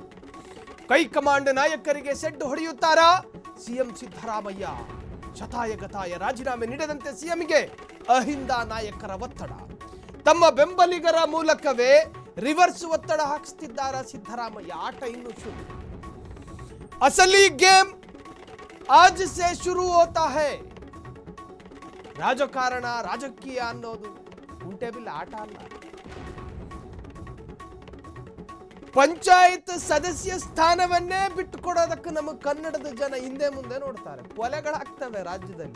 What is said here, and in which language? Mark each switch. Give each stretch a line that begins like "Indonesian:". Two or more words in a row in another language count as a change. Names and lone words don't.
Kannada: ಹೈಕಮಾಂಡ್ ನಾಯಕರಿಗೆ ಸೆಡ್ಡು ಹೊಡೆಯುತ್ತಾರಾ ಸಿಎಂ ಸಿದ್ದರಾಮಯ್ಯ? ಶತಾಯಗತಾಯ ರಾಜೀನಾಮೆ ನೀಡದಂತೆ ಸಿಎಂಗೆ ಅಹಿಂದ ನಾಯಕರ ಒತ್ತಡ. ತಮ್ಮ ಬೆಂಬಲಿಗರ ಮೂಲಕವೇ ರಿವರ್ಸ್ ಒತ್ತಡ ಹಾಕಿಸ್ತಿದ್ದಾರಾ ಸಿದ್ದರಾಮಯ್ಯ? ಆಟ ಇನ್ನೂ ಶುರು.
Hindi: असली गेम आज से शुरू होता है.
Kannada: ರಾಜಕಾರಣ, ರಾಜಕೀಯ ಅನ್ನೋದು ಉಂಟೆ ಬಿಲ್ಲ ಆಟ ಅಲ್ಲ. ಪಂಚಾಯತ್ ಸದಸ್ಯ ಸ್ಥಾನವನ್ನೇ ಬಿಟ್ಟುಕೊಡೋದಕ್ಕೆ ನಮ್ಮ ಕನ್ನಡದ ಜನ ಹಿಂದೆ ಮುಂದೆ ನೋಡ್ತಾರೆ. ಕೊಲೆಗಳಾಗ್ತವೆ ರಾಜ್ಯದಲ್ಲಿ.